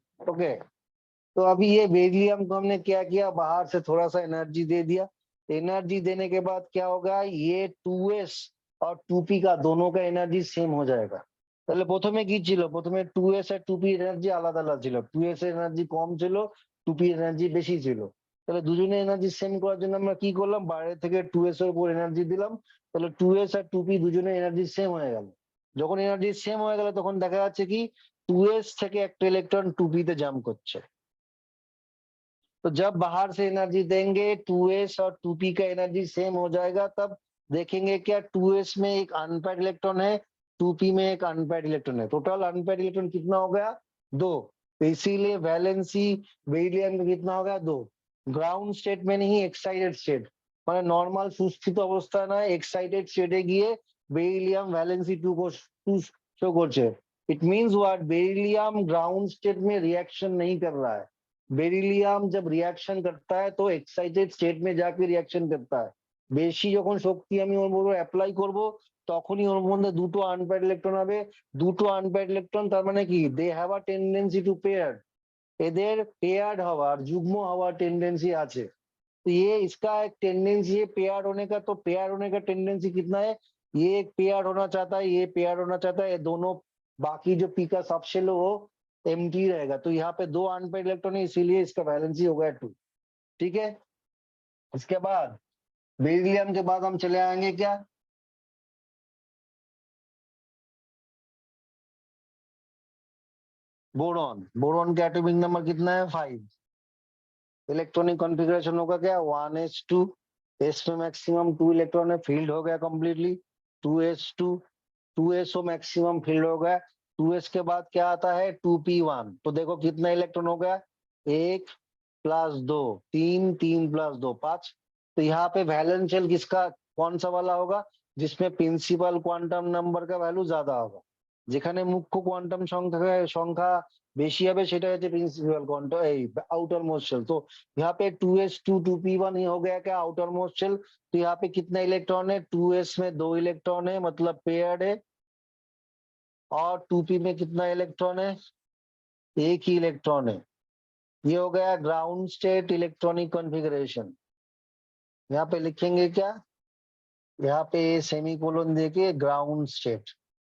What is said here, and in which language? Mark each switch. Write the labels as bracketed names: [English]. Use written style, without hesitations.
[Hindi] Okay, तो अभी ये बेरिलियम को हमने क्या किया, बाहर से थोड़ा सा एनर्जी दे दिया। एनर्जी देने के बाद क्या होगा, ये 2s और 2p का दोनों का एनर्जी सेम हो जाएगा। [Bangla] তাহলে প্রথমে কি ছিল, প্রথমে 2s আর 2p এনার্জি আলাদা আলাদা ছিল, 2s এর এনার্জি কম ছিল, 2p এনার্জি বেশি ছিল। তাহলে দুজনে এনার্জি সেম করার জন্য আমরা কি করলাম, বাইরে থেকে 2s এর উপর এনার্জি দিলাম, তাহলে 2s আর 2p দুজনে এনার্জি সেম হয়ে গেল। যখন এনার্জি সেম হয়ে গেল তখন দেখা যাচ্ছে কি 2s থেকে একটা ইলেকট্রন 2p তে জাম্প করছে। [Hindi] तो जब बाहर से एनर्जी देंगे 2s और 2p का एनर्जी सेम हो जाएगा, तब देखेंगे क्या 2s में एक अनपेयर्ड इलेक्ट्रॉन है, 2p में एक अनपेयर्ड इलेक्ट्रॉन है। टोटल अनपेयर्ड इलेक्ट्रॉन कितना हो गया, 2। तो इसीलिए वैलेंसी बेरिलियम में कितना हो गया, 2। ग्राउंड स्टेट में नहीं, [Bangla] एक्साइटेड स्टेट মানে নর্মাল সুস্থিত অবস্থা না, এক্সাইটেড স্টেটে গিয়ে বেরিলিয়াম ভ্যালেন্সি 2 को शो করছে। [Hindi] It means what, beryllium ground state में रिएक्शन नहीं कर रहा है। बेरिलियम जब रिएक्शन करता है तो एक्साइटेड स्टेट में जाके रिएक्शन करता है। [Bangla] বেশি যখন শক্তি আমি ওর উপর অ্যাপ্লাই করব তখনই ওর মধ্যে দুটো আনপেয়ার্ড ইলেকট্রন হবে। দুটো আনপেয়ার্ড ইলেকট্রন তার মানে কি, [English] they have a tendency to pair, [Bangla] এদের পেয়ার্ড হওয়ার যুগ্ম হওয়ার টেंडेंसी আছে। [Hindi] तो ये इसका एक टेंडेंसी है पेयर होने का, तो पेयर होने का टेंडेंसी कितना है, ये एक पेयर होना चाहता है, ये पेयर होना चाहता है, ये दोनों बाकी जो पी का सबशेल है वो एम्प्टी रहेगा। तो यहाँ पे 2 अनपेयर्ड इलेक्ट्रॉन है, इसीलिए इसका वैलेंसी हो गया 2। ठीक है, इसके बाद बेरिलियम के बाद हम चले आएंगे क्या, बोरॉन। बोरॉन का एटॉमिक नंबर कितना है, 5। इलेक्ट्रॉनिक कॉन्फ़िगरेशन होगा क्या, 1s2, s में मैक्सिमम 2 इलेक्ट्रॉन है, फील्ड हो गया completely 2s2, 2so maximum field हो गया। 2s के बाद क्या आता है 2p1। तो देखो कितना इलेक्ट्रॉन हो गया, 1 + 2, 3, 3 + 2, 5। तो यहाँ पे वैलेंस शेल किसका, कौन सा वाला होगा, जिसमें प्रिंसिपल क्वांटम नंबर का वैल्यू ज्यादा होगा। [Bangla] যেখানে মুখ্য কোয়ান্টাম সংখ্যা বেশি হবে সেটা হচ্ছে [Hindi] principal quantum outer most shell. तो यहाँ पे 2s2 2p1 ही हो गया क्या, आउटर मोस्ट शेल। तो यहाँ पे कितना इलेक्ट्रॉन है, 2s में 2 इलेक्ट्रॉन है, मतलब पेयर्ड है। और 2p में कितना इलेक्ट्रॉन है, एक ही इलेक्ट्रॉन है। ये हो गया ग्राउंड स्टेट इलेक्ट्रॉनिक कॉन्फ़िगरेशन। यहाँ पे लिखेंगे क्या, यहाँ पे सेमीकोलन देके ग्राउंड स्टेट।